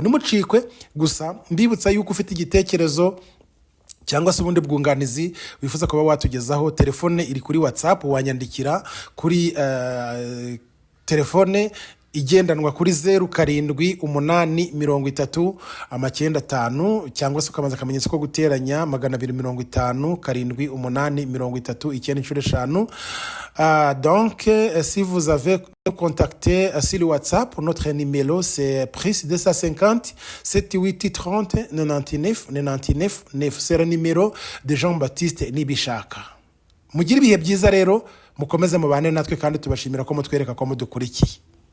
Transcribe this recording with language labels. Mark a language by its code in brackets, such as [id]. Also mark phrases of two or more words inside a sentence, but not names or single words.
[rw] Nimucikwe gusa mbibutsa yuko ufite igitekerezo cyangwa se ubundi bwunganizi wifuza kuba watugezaho, telefone iri kuri WhatsApp, wanyandikira kuri telefone igendanwa kuri [fr] 07883095 [rw] cyangwa se ukabanza akamenyetso ko guteranya [fr] 250 donc si vous avez contacté sur le WhatsApp, notre numéro c'est plus 250 7830 99 99 9. C'est le numéro de Jean Baptiste Nibishyaka. [rw] Mugire ibihe byiza rero, mukomeze mubane natwe kandi tubashimira ko mutwereka ko mudukurikiye.